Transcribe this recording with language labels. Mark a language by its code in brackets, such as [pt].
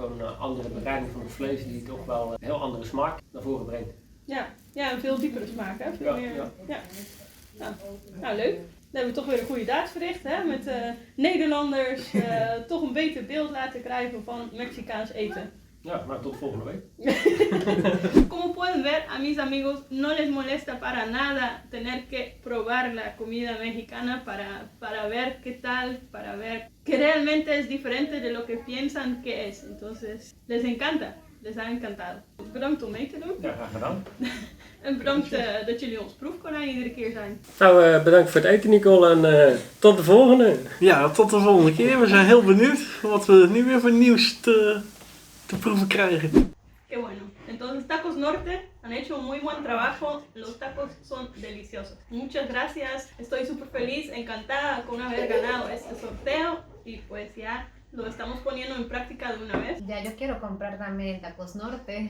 [nl] Gewoon een andere bereiding van het vlees die toch wel een heel andere smaak naar voren brengt. Ja, een veel diepere smaak, hè? Veel meer. Ja. Nou, leuk. Dan hebben we toch weer een goede daad verricht, hè? Met Nederlanders toch een beter beeld laten krijgen van Mexicaans eten. Ja, nou tot volgende week. [es] Como pueden ver, a mis amigos no les molesta para nada tener que probar la comida mexicana para ver qué tal, para ver que realmente es diferente de lo que piensan que es. Entonces, les encanta. Les ha encantado. [nl] Bedankt om mee te doen. Ja, graag gedaan. En bedankt dat jullie ons proefkonijn iedere keer zijn. Nou, bedankt voor het eten Nicole en tot de volgende. Ja, tot de volgende keer. We zijn heel benieuwd wat we nu weer voor nieuws te proeven krijgen. [es] Qué bueno. Entonces Tacos Norte han hecho un muy buen trabajo. Los tacos son deliciosos. Muchas gracias. Estoy súper feliz, encantada con haber ganado este sorteo. Y pues ya lo estamos poniendo en práctica de una vez. Ya yo quiero comprar también Tacos Norte.